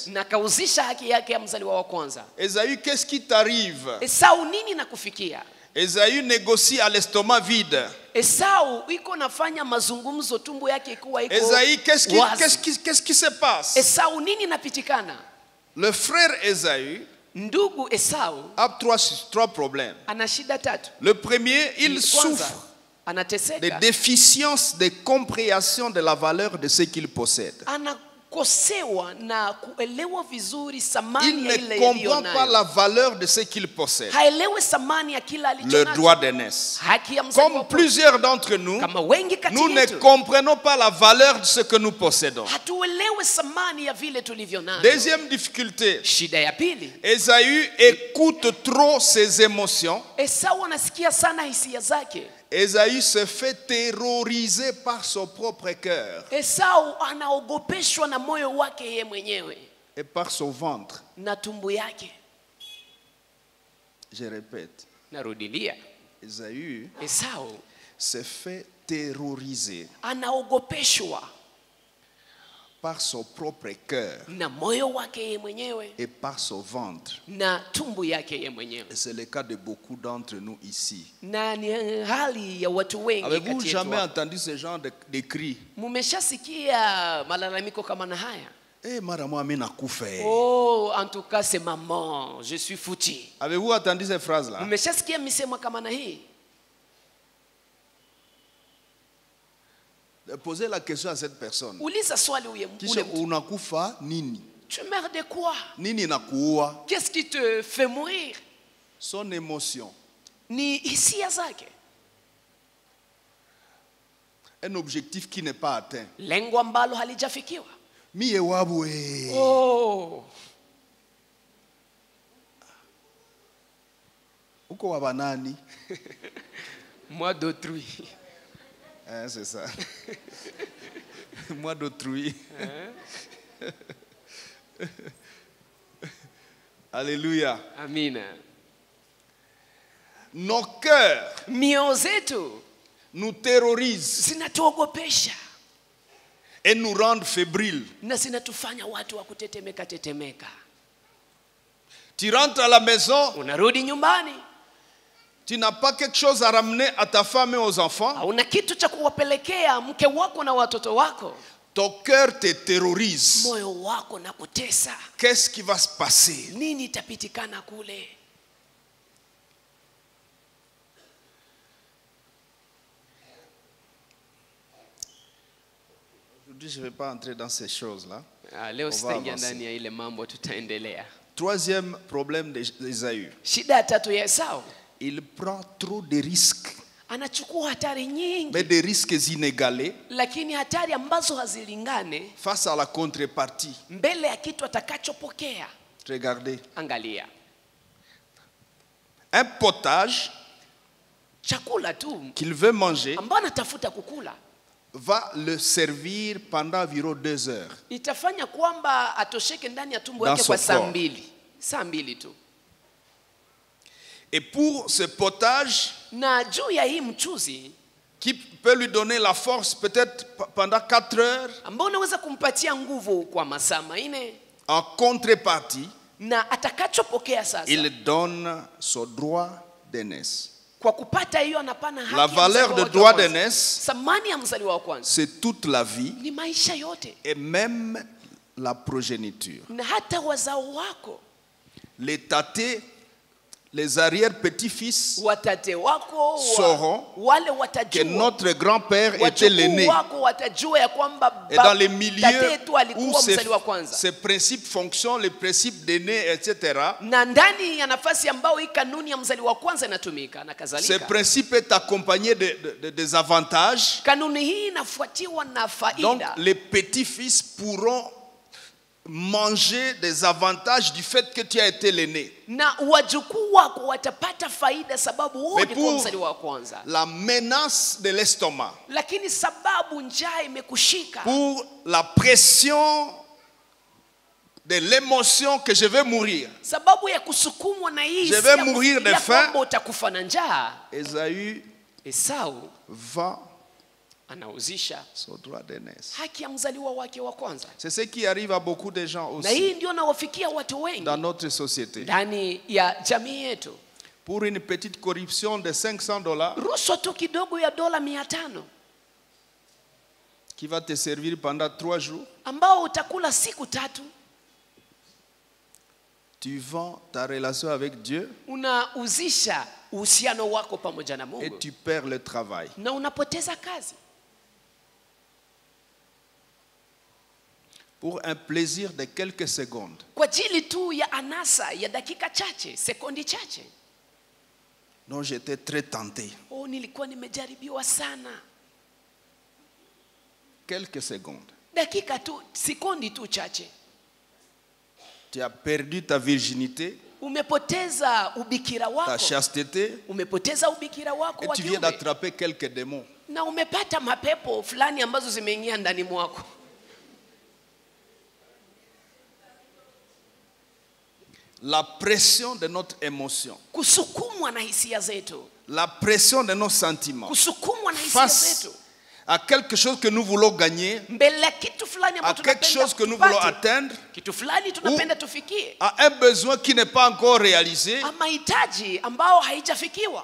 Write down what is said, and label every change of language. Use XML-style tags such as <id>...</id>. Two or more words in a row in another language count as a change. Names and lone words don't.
<sw>na kauzisha haki yake ya mzaliwa wa kwanza.</sw> <fr>Ésaü, qu'est-ce qui t'arrive?</fr> <sw>Esau, nini nakufikia?</sw> <fr>Ésaü négocie à l'estomac vide.</fr> <sw>Esau iko nafanya mazungumzo, tumbo yake ikuwa iko</sw> <fr>Ésaü,</fr> <sw>wazi.</sw> <fr>qu'est-ce qui se passe?</fr> <sw>Esau, nini napitikana?</sw> <fr>Le frère Ésaü</fr> <sw>Ndugu Esau</sw> <fr>a trois problèmes.</fr> <sw>ana shida tatu.</sw> <fr>Le premier, il</fr> <sw>Kwanza,</sw> <fr>souffre de</fr> <sw>anateseka,</sw> <fr>déficience de compréhension de la valeur de ce qu'il possède.</fr> <sw>kukosewa na kuelewa vizuri</sw> <fr>Il</fr> <sw>thamani ya</sw> <fr>ne</fr> <sw>ile</sw> <fr>comprend pas</fr> <sw>aliyonayo.</sw> <fr>la valeur de ce qu'il possède.</fr> <sw>Haelewi thamani ya kila</sw> <fr>Le</fr> <sw>alichonacho.</sw> <fr>droit d'aînesse.</fr> <sw>Haki ya mzaliwa</sw> <fr>Comme</fr> <sw>wa kwanza.</sw> <fr>plusieurs d'entre nous,</fr> <sw>Kama wengi kati</sw> <fr>nous ne</fr> <sw>yetu</sw> <fr>comprenons pas la valeur de ce que nous possédons.</fr> <sw>hatuelewi thamani ya vile tulivyo nayo.</sw> <fr>Deuxième difficulté,</fr> <sw>Shida ya pili,</sw> <fr>Ésaü écoute trop ses émotions.</fr> <sw>Esau anasikia sana hisia zake.</sw> <fr>Ésaü se fait terroriser par son propre cœur</fr> <sw>Esau anaogopeshwa na moyo wake yeye mwenyewe</sw> <fr>et par son ventre.</fr> <sw>na tumbo yake.</sw> <fr>Je répète,</fr> <sw>Narudilia,</sw> <fr>Ésaü</fr> <sw>Esau</sw> <fr>se fait terroriser</fr> <sw>anaogopeshwa</sw> <fr>par son propre cœur</fr> <sw>na moyo wake yeye mwenyewe</sw> <fr>et par son ventre.</fr> <sw>na tumbo yake yeye mwenyewe.</sw> <fr>Et c'est le cas de beaucoup d'entre nous ici.</fr> <sw>Na ni hali ya watu wengi</sw> <fr>Avez-vous</fr> <sw>kati yetu</sw> <fr>jamais</fr> <sw>hapa.</sw> <fr>entendu ce genre de cris?</fr> <sw>Mumeshasikia malalamiko kama na haya? Eh, mara moi mimi nakufa.</sw> <fr>Oh, en tout cas c'est maman, je suis foutu. Avez-vous entendu ces phrases-là?</fr> <sw>Mmeshasikia misemo kama na hii?</sw> <fr>Posez la question à cette personne.</fr> <sw>Uliza swali ule Kisha mtu. unakufa nini?</sw> <fr>Tu meurs de quoi?</fr> <sw>Nini inakuua?</sw> <fr>Qu'est-ce qui te fait mourir? Son émotion.</fr> <sw>Ni hisia zake.</sw> <fr>Un objectif qui n'est pas atteint.</fr> <sw>Lengo ambalo halijafikiwa. Mie wabu eh. Oh, Uko wa banani?</sw> <fr>moi d'autrui. Hein, c'est ça. Moi d'autrui. Alléluia.</fr> <sw>Amina.</sw> <fr>Nos cœurs</fr> <sw>Mioyo zetu</sw> <fr>nous terrorisent</fr> <sw>zinatuogopesha</sw> <fr>et nous rendent fébriles.</fr> <sw>na zinatufanya watu wa kutetemeka tetemeka.</sw> <fr>Tu rentres à la maison,</fr> <sw>Unarudi nyumbani,</sw> <fr>tu n'as pas quelque chose à ramener à ta femme et aux enfants.</fr> <sw>hauna kitu cha kuwapelekea mke wako na watoto wako.</sw> <fr>Ton cœur te terrorise.</fr> <sw>Moyo wako na kutesa.</sw> <fr>Qu'est-ce qui va se passer?</fr> <sw>Nini itapitikana kule?</sw> <fr>Aujourd'hui, je ne vais pas entrer dans ces choses-là.</fr> <sw>Leo sitaingia</sw> <fr>avancer.</fr> <sw>ndani ya ile mambo, tutaendelea.</sw> <fr>Troisième problème d'Ésaü.</fr> <sw>Shida ya tatu ya Esau,</sw> <fr>Il prend trop de risques,</fr> <sw>anachukua hatari nyingi,</sw> <fr>mais des risques inégalés</fr> <sw>lakini hatari ambazo hazilingane</sw> <fr>face à la contrepartie.</fr> <sw>mbele ya kitu atakachopokea.</sw> <fr>Regardez.</fr> <sw>Angalia,</sw> <fr>Un potage</fr> <sw>chakula tu</sw> <fr>qu'il veut manger</fr> <sw>ambao anatafuta kukula</sw> <fr>va le servir pendant environ 2 heures.</fr> <sw>itafanya kwamba atosheke ndani ya tumbo</sw> <fr>Dans</fr> <sw>yake kwa</sw> <fr>son</fr> <sw>saa</sw> <fr>corps.</fr> <sw>mbili. Saa mbili tu.</sw> <fr>Et pour ce potage</fr> <sw>Na juu ya hii mchuzi</sw> <fr>qui peut lui donner la force peut-être pendant 4 heures,</fr> <sw>ambao unaweza kumpatia nguvu kwa masaa 4,</sw> <fr>en contrepartie,</fr> <sw>na atakachopokea sasa</sw> <fr>il donne son droit d'aînesse.</fr> <sw>kwa kupata hiyo anapana haki</sw> <fr>La</fr> <sw>ya</sw> <fr>valeur</fr> <sw>mzaliwa</sw> <fr>de</fr> <sw>wake</sw> <fr>droit</fr> <sw>wa kwanza.</sw> <fr>d'aînesse,</fr> <sw>Thamani ya mzaliwa wa kwanza</sw> <fr>c'est toute la vie</fr> <sw>ni maisha yote</sw> <fr>et même la progéniture.</fr> <sw>na hata wazao wako,</sw> <fr>Les tâtés, les arrière-petits-fils,</fr> <sw>watate wako</sw> <fr>sauront</fr> <sw>wale</sw> <fr>que</fr> <sw>watajua,</sw> <fr>notre grand-père était</fr> <sw>wajukuu</sw> <fr>l'aîné.</fr> <sw>wako watajua ya kwamba</sw> <fr>Et dans les</fr> <sw>tate</sw> <fr>milieux</fr> <sw>yetu</sw> <fr>où</fr> <sw>alikuwa mzaliwa wa kwanza.</sw> <fr>ces principes fonctionnent, les principes d'aîné, etc.,</fr> <sw>Na ndani ya nafasi ambayo hii kanuni ya mzaliwa wa kwanza inatumika na</sw> <fr>ce</fr> <sw>kadhalika,</sw> <fr>principe est accompagné des avantages.</fr> <sw>kanuni hii inafuatiwa na</sw> <fr>Donc,</fr> <sw>faida.</sw> <fr>les petits-fils pourront manger des avantages du fait que tu as été l'aîné.</fr> <sw>Na wajukuu wako watapata faida sababu wewe</sw> <fr>Mais</fr> <sw>ulikuwa</sw> <fr>pour</fr> <sw>mzaliwa wa kwanza,</sw> <fr>la menace de l'estomac,</fr> <sw>lakini sababu njaa imekushika,</sw> <fr>pour la pression de l'émotion que je vais mourir,</fr> <sw>sababu ya kusukumwa na hii</sw> <fr>Je</fr> <sw>hisia</sw> <fr>vais</fr> <sw>ya</sw> <fr>mourir de</fr> <sw>kufikiria</sw> <fr>faim.</fr> <sw>kwamba utakufa na njaa,</sw> <fr>Ésaü</fr> <sw>Esau</sw> <fr>va</fr> <sw>anauzisha</sw> <fr>son droit d'aînesse.</fr> <sw>haki ya mzaliwa wake wa kwanza.</sw> <fr>C'est ce qui arrive à beaucoup de gens</fr> <sw>Na</sw> <fr>aussi</fr> <sw>hii ndio nawafikia watu wengi</sw> <fr>dans notre société.</fr> <sw>ndani ya jamii yetu.</sw> <fr>Pour une petite corruption de $500</fr> <sw>Rushwa tu kidogo ya dola 500</sw> <fr>qui va te servir pendant 3 jours,</fr> <sw>ambao utakula siku 3,</sw> <fr>tu vends ta relation avec Dieu</fr> <sw>unauzisha uhusiano wako pamoja na</sw> <fr>et</fr> <sw>Mungu</sw> <fr>tu perds le travail.</fr> <sw>na unapoteza kazi.</sw> <fr>pour un plaisir de quelques secondes.</fr> <sw>kwa ajili tu ya anasa ya dakika chache, sekundi chache.</sw> <fr>Donc j'étais très tenté.</fr> <sw>Oh, nilikuwa nimejaribiwa sana.</sw> <fr>Quelques secondes.</fr> <sw>Dakika tu, sekundi tu chache.</sw> <fr>Tu as perdu ta virginité,</fr> <sw>Umepoteza ubikira</sw> <fr>ta</fr> <sw>wako.</sw> <fr>chasteté,</fr> <sw>Umepoteza ubikira wako</sw> <fr>et</fr> <sw>wa</sw> <fr>tu viens</fr> <sw>kiume.</sw> <fr>d'attraper quelques démons.</fr> <sw>Na umepata mapepo fulani ambazo zimeingia ndani mwako.</sw> <fr>La pression de notre émotion,</fr> <sw>Kusukumwa na hisia zetu.</sw> <fr>la pression de nos sentiments,</fr> <sw>Kusukumwa na hisia</sw> <fr>face</fr> <sw>zetu.</sw> <fr>à quelque chose que nous voulons gagner,</fr> <sw>Mbele ya kitu fulani</sw> <fr>à</fr> <sw>ambacho</sw> <fr>quelque</fr> <sw>tunapenda</sw> <fr>chose que nous voulons</fr> <sw>tupate.</sw> <fr>atteindre,</fr> <sw>Kitu fulani tunapenda tufikie.</sw> <fr>à un besoin qui n'est pas encore réalisé.</fr> <sw>Mahitaji ambao haijafikiwa.</sw>